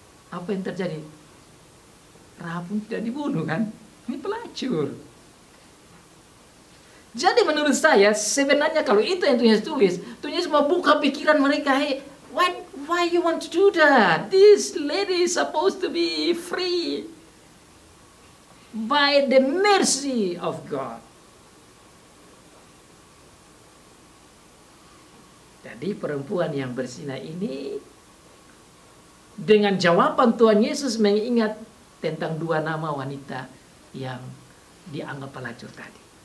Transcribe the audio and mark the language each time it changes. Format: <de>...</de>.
<id>Apa yang terjadi? Rahab pun tidak dibunuh kan? Ini pelacur. Jadi menurut saya sebenarnya kalau itu yang Tuhan Yesus tulis, Tuhan Yesus mau buka pikiran mereka.</id> <en>Hey, why you want to do that? This lady is supposed to be free by the mercy of God.</en> <id>Jadi perempuan yang berzina ini dengan jawaban Tuhan Yesus mengingat tentang dua nama wanita yang dianggap pelacur tadi.</id>